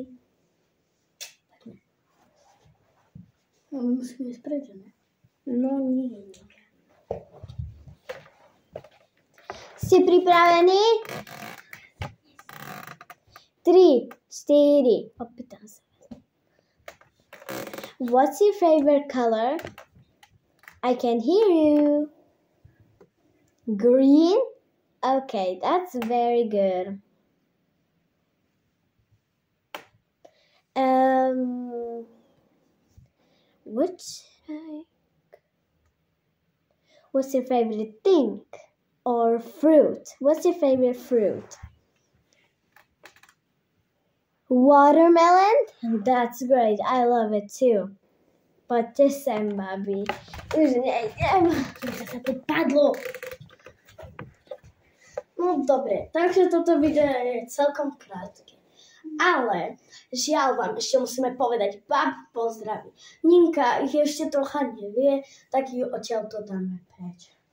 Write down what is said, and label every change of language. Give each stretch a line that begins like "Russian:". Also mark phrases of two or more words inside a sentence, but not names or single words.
Slovak: Poďme. No, musíme ísť preč, ne? No nie. Ste pripravení? 3, 4. Opýtam sa.
English: What's your favorite color? I can hear you. Green? Okay, that's very good. What's your favorite thing or fruit? What's your favorite fruit? Watermelon? That's great. I love it too. But this time, Bobby.
Slovak: Padlo. No dobre, takže toto video je celkom krátke. Ale žiaľ vám ešte musíme povedať bab pozdraví. Ninka ich ešte trocha nevie, tak ju odtiaľto dáme preč.